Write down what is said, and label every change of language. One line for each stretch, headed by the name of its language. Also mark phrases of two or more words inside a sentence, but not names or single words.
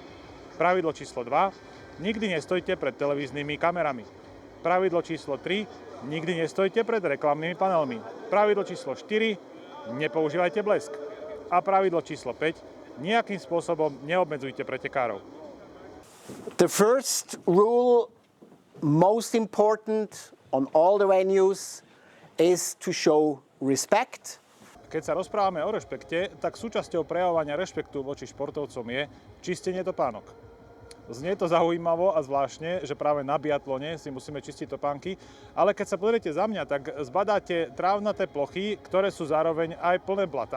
Slovak: Pravidlo číslo 2. Nikdy nestojte pred televíznymi kamerami. Pravidlo číslo 3. Nikdy nestojte pred reklamnými panelmi. Pravidlo číslo 4. Nepoužívajte blesk. A pravidlo číslo 5. Nejakým spôsobom neobmedzujte pretekárov.
English: The first rule, most important on all the venues, is to show respect.
Slovak: Keď sa rozprávame o rešpekte, tak súčasťou prejavovania rešpektu voči športovcom je čistenie topánok. Znie to zaujímavo a zvláštne, že práve na biatlone si musíme čistiť topánky, ale keď sa pozriete za mňa, tak zbadáte trávnaté plochy, ktoré sú zároveň aj plné blata.